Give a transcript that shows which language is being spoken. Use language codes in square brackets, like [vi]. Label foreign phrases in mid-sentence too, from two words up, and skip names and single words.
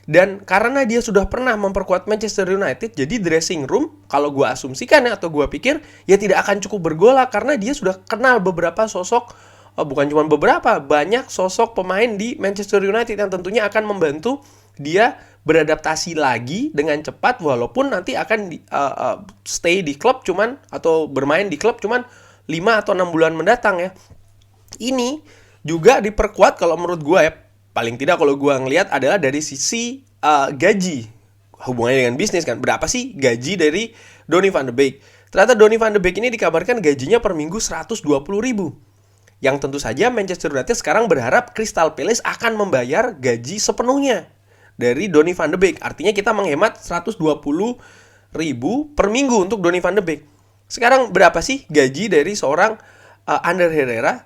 [id] Dan karena dia sudah pernah memperkuat Manchester United, jadi [en] dressing room, [id] kalau gue asumsikan ya, atau gue pikir, ya tidak akan cukup bergolak karena dia sudah kenal beberapa sosok, bukan cuma beberapa, banyak sosok pemain di Manchester United yang tentunya akan membantu dia beradaptasi lagi dengan cepat, walaupun nanti akan stay di klub cuman, atau bermain di klub cuman 5 atau 6 bulan mendatang ya. Ini juga diperkuat kalau menurut gue ya, paling tidak kalau gue ngelihat adalah dari sisi gaji. Hubungannya dengan bisnis kan, berapa sih gaji dari Donny van de Beek? Ternyata Donny van de Beek ini dikabarkan gajinya per minggu 120.000. Yang tentu saja Manchester United sekarang berharap Crystal Palace akan membayar gaji sepenuhnya dari Donny van de Beek. Artinya kita menghemat 120.000 per minggu untuk Donny van de Beek. Sekarang berapa sih gaji dari seorang Ander Herrera?